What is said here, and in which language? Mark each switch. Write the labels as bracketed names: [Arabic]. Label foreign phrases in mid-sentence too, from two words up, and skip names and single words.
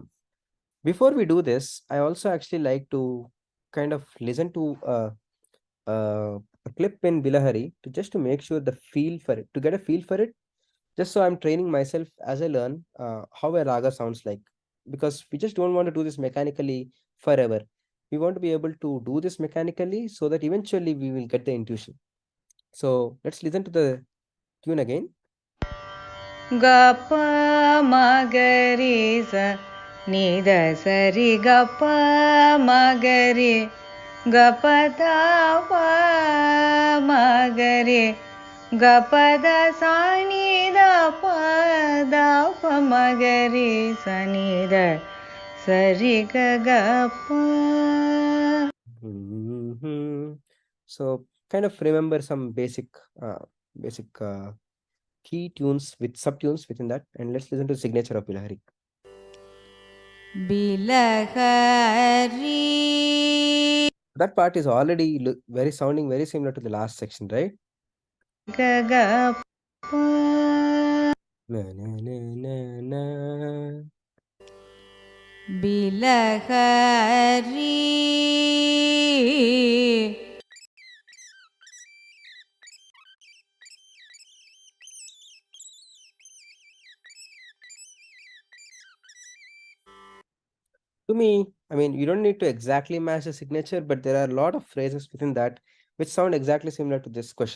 [English] Before we do this, I also actually like to kind of listen to a clip in Bilahari to just to make sure the feel for it, to get a feel for it, just so I'm training myself as I learn how a raga sounds like. Because we just don't want to do this mechanically forever. We want to be able to do this mechanically so that eventually we will get the intuition. So let's listen to the tune again. गप मगरे स निद सरि गप मगरे गपद मगरे गपद सानि द मगरे सनि द सरि गप. So kind of remember some basic key tunes with subtunes within that, and let's listen to the signature of Bilahari. Bilahari. That part is already sounding very similar to the last section, right? Gagapa. Na, na, na, na, na. Bilahari. To me, I mean, you don't need to exactly match the signature, but there are a lot of phrases within that which sound exactly similar to this question.